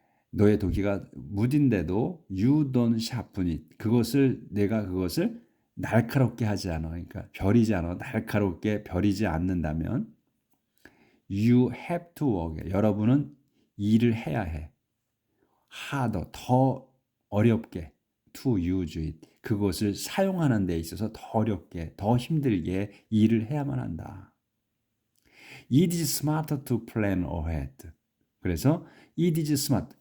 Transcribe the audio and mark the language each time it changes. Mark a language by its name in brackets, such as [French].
[Korean] 너의 도끼가 무딘데도 [English] you don't sharpen it. [Korean] 내가 그것을 날카롭게 하지 않아. 그러니까 벼리지 않아. 날카롭게 벼리지 않는다면 [English] you have to work. [Korean] 여러분은 일을 해야 해. [English] harder, [Korean] 더 어렵게 [English] to use it. [Korean] 그것을 사용하는 데 있어서 더 어렵게, 더 힘들게 일을 해야만 한다. [English] It is smarter to plan ahead. [Korean] 그래서 [English] it is smart.